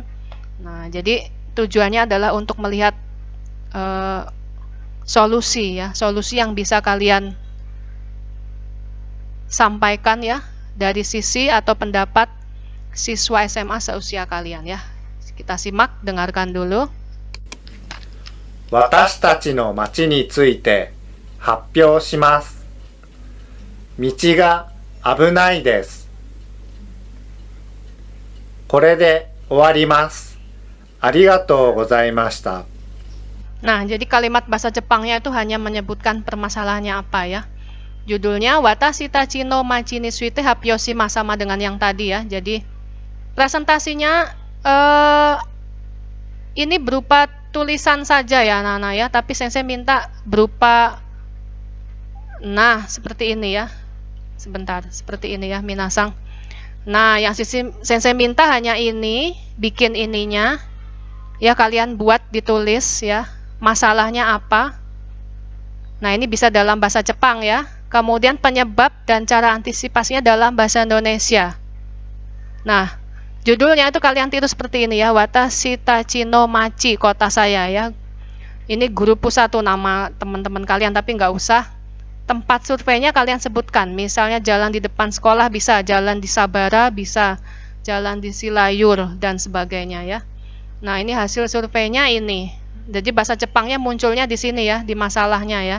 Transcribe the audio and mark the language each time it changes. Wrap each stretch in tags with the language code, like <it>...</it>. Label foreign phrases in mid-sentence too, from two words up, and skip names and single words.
<id>Nah, jadi tujuannya adalah untuk melihat solusi ya, solusi yang bisa kalian sampaikan ya dari sisi atau pendapat siswa SMA seusia kalian ya. Kita simak, dengarkan dulu.</id> <ja>私たちの町について発表します。道が危ないです。これで終わります。ありがとうございました。</ja> <id>Nah, jadi kalimat bahasa Jepangnya itu hanya menyebutkan permasalahannya apa ya. Judulnya</id> <ja>私たちの町について発表します,</ja> <id>sama dengan yang tadi ya. Jadi presentasinya ini berupa tulisan saja ya anak-anak ya, tapi sensei minta berupa seperti ini ya. Sebentar, seperti ini ya minasang. Nah, yang sensei minta hanya ini, bikin ininya ya, kalian buat, ditulis ya, masalahnya apa. Nah, ini bisa dalam bahasa Jepang ya. Kemudian penyebab dan cara antisipasinya dalam bahasa Indonesia. Nah, judulnya itu kalian tiru seperti ini ya,</id> <ja>私たちの町,</ja> <id>kota saya ya. Ini guru pusat tuh nama teman-teman kalian, tapi nggak usah. Tempat surveinya kalian sebutkan, misalnya jalan di depan sekolah bisa, jalan di Sabara bisa, jalan di Silayur dan sebagainya ya. Nah, ini hasil surveinya ini. Jadi bahasa Jepangnya munculnya di sini ya, di masalahnya ya.</id>